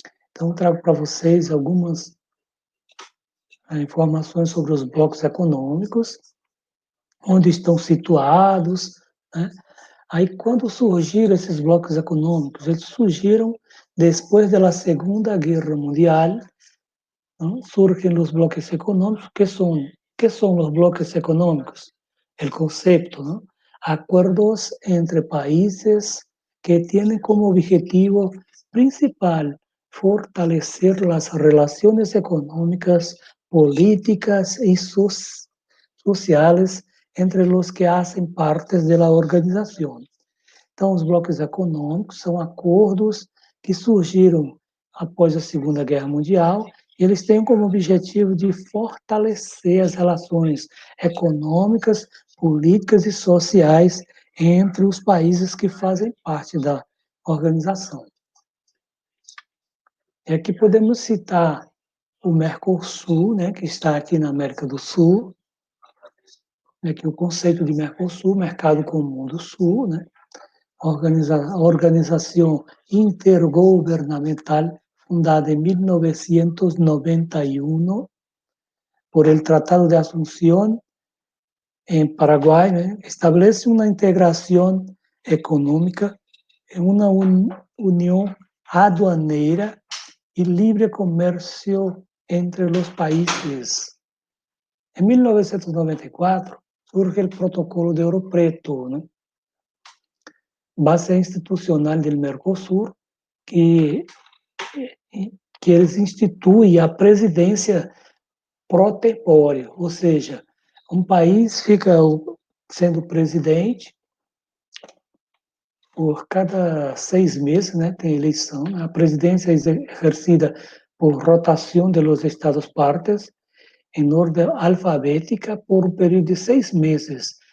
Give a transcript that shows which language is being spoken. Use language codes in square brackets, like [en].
[pt] Então, eu trago para vocês algumas informações sobre os blocos econômicos, onde estão situados, né? Aí, quando surgiram esses blocos econômicos, eles surgiram depois da Segunda Guerra Mundial, ¿no? [es] Surgen los bloques económicos. ¿Qué son los bloques económicos? El concepto, ¿no? Acuerdos entre países que tienen como objetivo principal fortalecer las relaciones económicas, políticas y sociales entre los que hacen parte de la organización. [pt] Então, os blocos econômicos são acordos que surgiram após a Segunda Guerra Mundial e eles têm como objetivo de fortalecer as relações econômicas, políticas e sociais entre os países que fazem parte da organização. E aqui podemos citar o Mercosul, né, que está aqui na América do Sul, aqui o conceito de Mercosul, Mercado Comum do Sul, né, [es] organización intergubernamental fundada en 1991 por el Tratado de Asunción en Paraguay, establece una integración económica en una unión aduanera y libre comercio entre los países. En 1994 surge el Protocolo de Ouro Preto, ¿no? [pt] Base institucional do Mercosul, que eles instituem a presidência protempórea, ou seja, um país fica sendo presidente por cada 6 meses, né, tem eleição, a presidência é exercida por rotação [es] de los estados partes, [pt] em ordem alfabética, por um período de 6 meses.